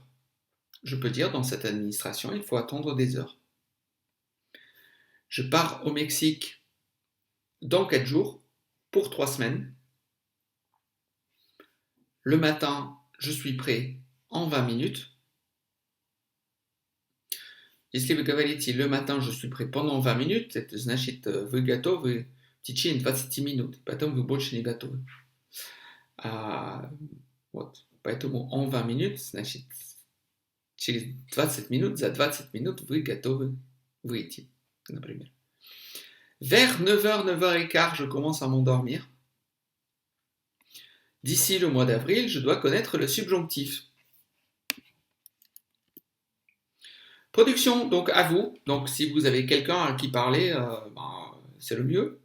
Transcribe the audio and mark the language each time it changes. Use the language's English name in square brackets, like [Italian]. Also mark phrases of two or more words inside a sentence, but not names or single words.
[French] Je peux dire, dans cette administration, il faut attendre des heures. Je pars au Mexique dans 4 jours, pour 3 semaines. Le matin, je suis prêt en 20 minutes. [Russian] Если вы говорите [French] «le matin, je suis prêt pendant 20 minutes», [Russian] это значит «вы готовы в течение 20 минут», потом вы больше не готовы. Вот, поэтому [French] en 20 minutes, [Russian] значит через 20 минут, за 20 минут вы готовы выйти. [French] Vers 9h, 9h15, je commence à m'endormir. D'ici le mois d'avril, je dois connaître le subjonctif. Production, donc à vous. Donc si vous avez quelqu'un à qui parler, c'est le mieux.